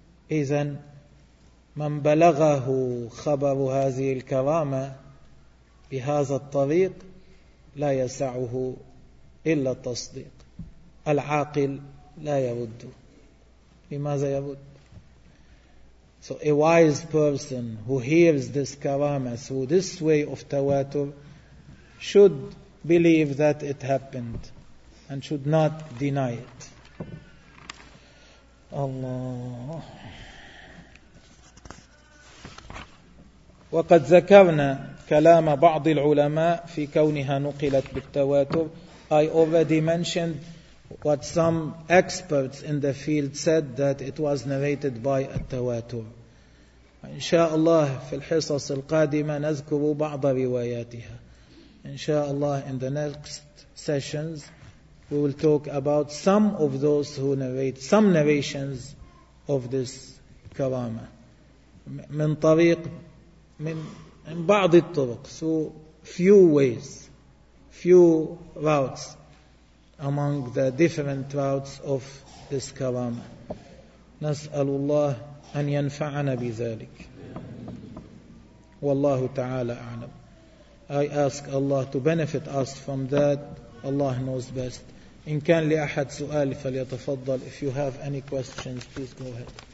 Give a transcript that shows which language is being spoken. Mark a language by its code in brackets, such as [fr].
[ar] إذن من بلغه خبر هذه الكرامة بهذا الطريق لا يسعه إلا التصديق. العاقل لا يرد. لماذا يرد؟ [en] So a wise person who hears this karama through this way of tawatur should believe that it happened and should not deny it. Allah. [ar] وقد ذكرنا كلام بعض العلماء في كونها نقلت بالتواتر. [en] I already mentioned what some experts in the field said that it was narrated by التواتر. [ar] إن شاء الله في الحصص القادمة نذكر بعض رواياتها. [en] Inshallah, in the next sessions, we will talk about some of those who narrate, some narrations of this karama. [ar] من طريق, من بعض الطرق, [en] so few ways, few routes among the different routes of this karama. [ar] نسأل الله أن ينفعنا بذلك. والله تعالى أعلم. [en] I ask Allah to benefit us from that. Allah knows best. [ar] إن كان لأحد سؤال فليتفضل. [en] If you have any questions, please go ahead.